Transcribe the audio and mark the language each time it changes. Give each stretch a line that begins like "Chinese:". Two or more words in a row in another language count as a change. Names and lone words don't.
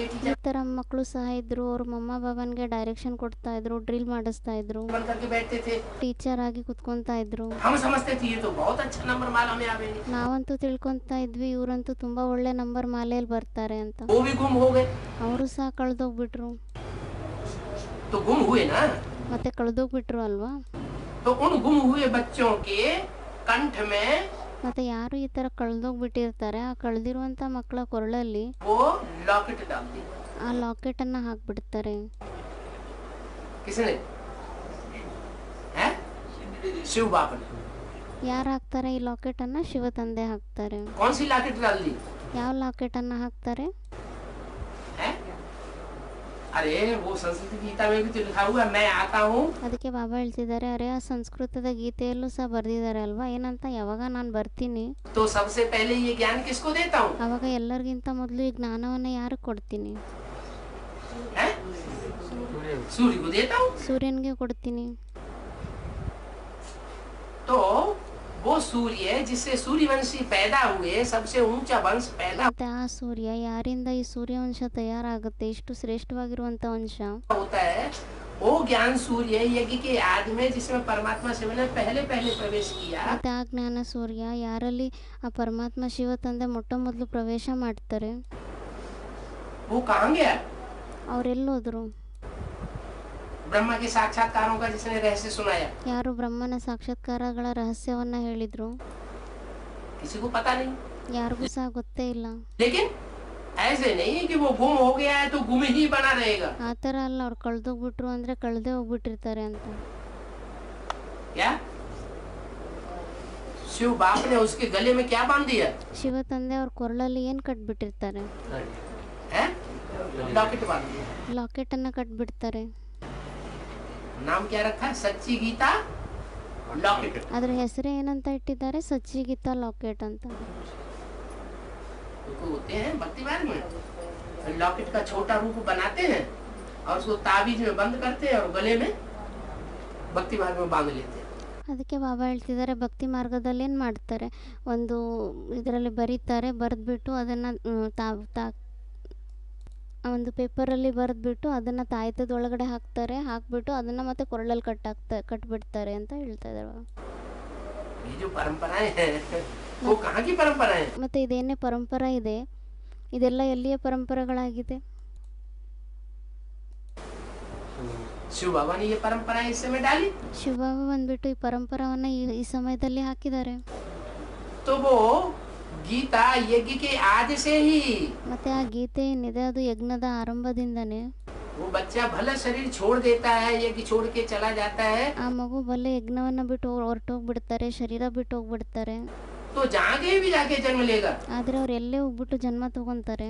Kannada: ಈ टीचर ಥರ ಮಕ್ಕಳು ಸಹ ಇದ್ರು. ಅವ್ರ ಮಮ್ಮ ಬಾಬನ್ಗೆ ಡೈರೆಕ್ಷನ್ ಕೊಡ್ತಾ ಇದ್ರು, ಡ್ರಿಲ್ ಮಾಡಿಸ್ತಾ ಇದ್ರು,
Hindi: बन करके बैठते थे।
Kannada: ಟೀಚರ್ ಆಗಿ ಕುತ್ಕೊಂತಾ ಇದ್ರು.
Hindi: हम समझते थे ये तो बहुत अच्छा नंबर माला में आवेंगे।
Kannada: ನಾವಂತೂ ತಿಳ್ಕೊತಾ ಇದ್ವಿ ಇವರಂತೂ ತುಂಬಾ ಒಳ್ಳೆ ನಂಬರ್ ಮಾಲೆಯಲ್ಲಿ ಬರ್ತಾರೆ ಅಂತ.
Hindi: वो भी गुम हो गए।
Kannada: ಅವರು ಸಹ ಕಳೆದೋಗ್ಬಿಟ್ರು.
Hindi: तो गुम हुए ना,
Kannada: ಮತ್ತೆ ಕಳೆದೋಗ್ಬಿಟ್ರು ಅಲ್ವಾ?
Hindi: तो उन गुम हुए बच्चों के कंठ में
Kannada: ಮತ್ತೆ ಯಾರು ಈ ಥರ ಕಳೆದೋಗ್ಬಿಟ್ಟಿರ್ತಾರೆ, ಆ ಕಳೆದಿರುವಂಥ ಮಕ್ಕಳ ಕೊರಳಲ್ಲಿ
Hindi: वो लॉकेट डाल दी।
Kannada: ಆ ಲಾಕೆಟನ್ನು ಹಾಕ್ಬಿಡ್ತಾರೆ.
Hindi: किसने? हैं? शिव बाबा ने।
Kannada: ಯಾರು ಹಾಕ್ತಾರೆ ಈ ಲಾಕೆಟನ್ನು? ಶಿವ ತಂದೆ ಹಾಕ್ತಾರೆ.
Hindi: कौन सी लॉकेट डाल दी
Kannada: ಯಾವ ಲಾಕೆಟನ್ನು ಹಾಕ್ತಾರೆ?
Hindi: है? अरे वो संस्कृत गीता में भी तो लिखा हुआ है, मैं आता हूँ.
Kannada: ಅದಕ್ಕೆ ಬಾಬಾ ಹೇಳ್ತಿದ್ದಾರೆ, ಅರೆ ಆ ಸಂಸ್ಕೃತದ ಗೀತೆಯಲ್ಲೂ ಸಹ ಬರೆದಿದ್ದಾರೆ ಅಲ್ವಾ, ಏನಂತ, ಯಾವಾಗ ನಾನು ಬರ್ತೀನಿ
Hindi: तो सबसे पहले ये ज्ञान किसको देता हूँ?
Kannada: ಆವಾಗ ಎಲ್ಲರಿಗಿಂತ ಮೊದಲು ಈ ಜ್ಞಾನವನ್ನು ಯಾರಿಗೆ ಕೊಡ್ತೀನಿ?
Hindi: हैं? सूर्य को देता हूँ.
Kannada: ಸೂರ್ಯನಿಗೆ ಕೊಡ್ತೀನಿ.
Hindi: तो वो सूर्य जिससे सूर्यवंशी पैदा हुए, सबसे ऊंचा वंश पैदा
Kannada: ಮತ್ತೆ ಆ ಸೂರ್ಯ, ಯಾರಿಂದ ಈ ಸೂರ್ಯವಂಶ ತಯಾರಾಗುತ್ತೆ, ಇಷ್ಟು ಶ್ರೇಷ್ಠವಾಗಿರುವಂಥ ವಂಶ,
Hindi: होता है, वो ज्ञान सूर्य यज्ञ के आदि में, जिसमें परमात्मा शिव ने पहले पहले प्रवेश किया.
Kannada: ಮತ್ತೆ ಆ ಜ್ಞಾನ ಸೂರ್ಯ ಯಾರಲ್ಲಿ ಆ ಪರಮಾತ್ಮ ಶಿವ ತಂದೆ ಮೊಟ್ಟ ಮೊದಲು ಪ್ರವೇಶ ಮಾಡ್ತಾರೆ,
Hindi: वो कहाँ गया?
Kannada: ಅವರೆಲ್ಲೋದ್ರು?
Hindi: ब्रह्मा के साक्षात्कारों का जिसने रहस्य सुनाया,
Kannada: ಯಾರು ಬ್ರಹ್ಮನ ಸಾಕ್ಷಾತ್ಕಾರಗಳ ರಹಸ್ಯವನ್ನ ಹೇಳಿದ್ರು?
Hindi: किसी को पता नहीं.
Kannada: ಯಾರಿಗೂ ಸಹ ಗೊತ್ತೇ ಇಲ್ಲ.
Hindi: लेकिन ऐसे नहीं कि वो गुम हो गया है तो गुम ही बना रहेगा.
Kannada: ಆ ಥರ ಅಲ್ಲ, ಅವ್ರು ಕಳೆದೋಗ್ಬಿಟ್ರು ಅಂದರೆ ಕಳೆದೇ ಹೋಗ್ಬಿಟ್ಟಿರ್ತಾರೆ ಅಂತ.
Hindi: क्या शिव बाप ने उसके गले में क्या बांध दिया?
Kannada: ಶಿವ ತಂದೆ ಅವ್ರ ಕೊರಳಲ್ಲಿ ಏನು ಕಟ್ಬಿಟ್ಟಿರ್ತಾರೆ?
Hindi: है? लॉकेट बांध दिया.
Kannada: ಲಾಕೆಟನ್ನು ಕಟ್ಬಿಡ್ತಾರೆ.
Hindi: नाम क्या रखा है? सच्ची गीता लॉकेट.
Kannada: ಅದ್ರ ಹೆಸರೇ ಏನಂತ ಇಟ್ಟಿದ್ದಾರೆ? ಸಚ್ಚಿ ಗೀತಾ ಲಾಕೆಟ್ ಅಂತ.
Hindi: उनको होते हैं भक्ति मार्ग में लॉकेट का छोटा रूप बनाते हैं और उसको ताबीज में बंद करते हैं और गले में भक्ति मार्ग में बांध लेते हैं.
Kannada: ಅದಕ್ಕೆ ಬಾಬಾ ಹೇಳ್ತಿದ್ದಾರೆ, ಭಕ್ತಿ ಮಾರ್ಗದಲ್ಲಿ ಏನು ಮಾಡ್ತಾರೆ, ಒಂದು ಇದರಲ್ಲಿ ಬರೀತಾರೆ, ಬರೆದ್ಬಿಟ್ಟು ಅದನ್ನು ಒಂದು ಪೇಪರಲ್ಲಿ ಬರೆದ್ಬಿಟ್ಟು ಅದನ್ನು ತಾಯ್ತದೊಳಗಡೆ ಹಾಕ್ಬಿಟ್ಟು ಅದನ್ನು ಮತ್ತೆ ಕೊರಳಲ್ಲಿ ಕಟ್ಬಿಡ್ತಾರೆ ಅಂತ ಹೇಳ್ತಾ ಇದ್ದಾರೆ.
Hindi: ये जो परंपराएं हैं वो कहाँ की परंपराएं हैं?
Kannada: ಮತ್ತು ಇದೇನೇ ಪರಂಪರಾ ಇದೆ, ಇದೆಲ್ಲ ಎಲ್ಲಿಯ ಪರಂಪರೆಗಳಾಗಿದೆ?
Hindi: शिव बाबा ने ये परंपराएं इस समय डाली.
Kannada: ಶಿವಬಾಬಾ ಬಂದ್ಬಿಟ್ಟು ಈ ಪರಂಪರಾವನ್ನು ಈ ಸಮಯದಲ್ಲಿ ಹಾಕಿದ್ದಾರೆ.
Hindi: तो वो गीता यज्ञ के आदि से ही,
Kannada: ಮತ್ತೆ ಆ ಗೀತೆ ಏನಿದೆ ಅದು ಯಜ್ಞದ ಆರಂಭದಿಂದನೇ,
Hindi: वो बच्चा भला शरीर छोड़ देता है, यज्ञ छोड़ के चला जाता है,
Kannada: ಆ ಮಗು ಬಲ್ಲೆ ಯಜ್ಞವನ್ನು ಬಿಟ್ಟು ಹೊರಟೋಗ್ಬಿಡ್ತಾರೆ, ಶರೀರ ಬಿಟ್ಟು ಹೋಗ್ಬಿಡ್ತಾರೆ.
Hindi: तो जहाँ कहीं भी जाके जन्म लेगा,
Kannada: ಆದರೆ ಅವ್ರು ಎಲ್ಲೇ ಹೋಗ್ಬಿಟ್ಟು ಜನ್ಮ ತಗೊಂತಾರೆ,